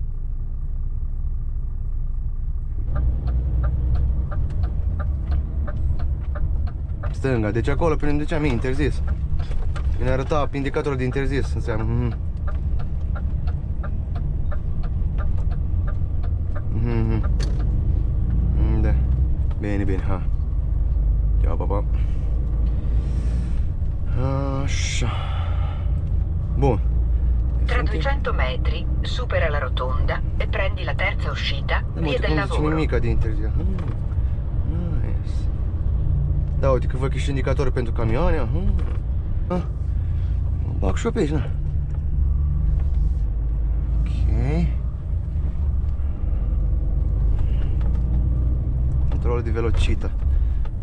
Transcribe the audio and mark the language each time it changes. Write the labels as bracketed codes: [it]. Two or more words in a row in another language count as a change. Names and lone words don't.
[ro] Stânga, deci acolo pe unde duceam e interzis. Ne arăta indicatorul de interzis, înseamnă. Da. Bine, [it] ha. Ciao, papà. [ro] Așa. Bun. [it] Tra 200 metri, supera la rotonda e prendi la terza uscita, via del lavoro. [ro] Nimica de interzis. Nice. Da, uite că văd că și indicatorul pentru camioane. Mă bag și eu pe aici, na. Ok. Controlul de velocită.